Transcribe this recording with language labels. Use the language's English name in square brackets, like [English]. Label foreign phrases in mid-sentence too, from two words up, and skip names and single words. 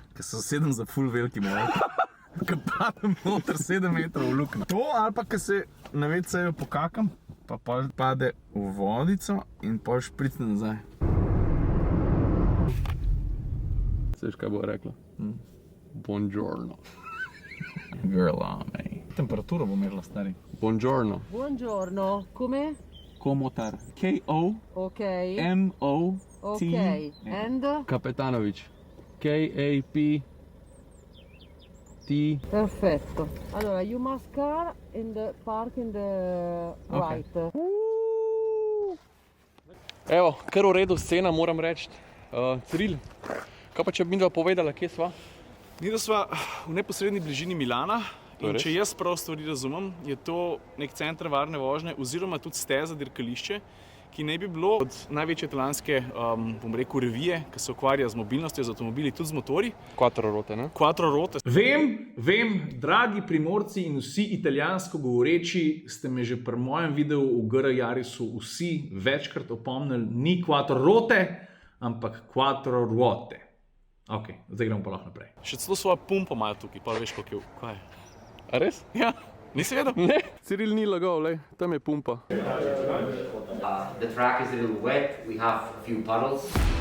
[Slovenian] ker se sedem za ful veliki mol, ker padem noter 7 metrov v luknjo. To ali pa, ker se na WC-ju pokakam, pa pol pade v vodico in pol špricne nazaj. Seš, kaj bo rekla? [Italian] Buongiorno. [English] Girl on me. [Slovenian] Temperaturo bo merila, stari. [Italian] Buongiorno. Buongiorno, come? Komotar. Ok, K-O-M-O-T. [English] ok, and? [Italian] Kapetanović. K-A-P-T. Perfetto. Allora, [English] you must car and park in the right. [Slovenian] Evo, kar v redu scena, moram reči. Ciril, kaj pa če bi midva povedala, kje sva? Mi da sva v neposredni bližini Milana To je in res? če jaz prav stvari razumem, je to nek center varne vožnje oziroma tudi steza, dirkališče, ki naj bi bilo od največje italijanske, bom rekel, revije, ki se ukvarja z mobilnostjo, z avtomobili, tudi z motorji, [Italian] Quattro rote, ne? Quattro Rote. [Slovenian] Vem, dragi Primorci in vsi italijansko govoreči, ste me že pri mojem videu v GR Yarisu vsi večkrat opomnili, ni Quattro Rote, ampak Quattro Ruote. Ok, zdaj gremo pa lahko naprej. Še celo svojo pumpo imajo tukaj, pa veš, koliko je. Kaj je? A res? Ja, nisi vedel? Ne, Ciril ni lagal, lej, tam je pumpa. [English] The track is a little wet, we have a few puddles.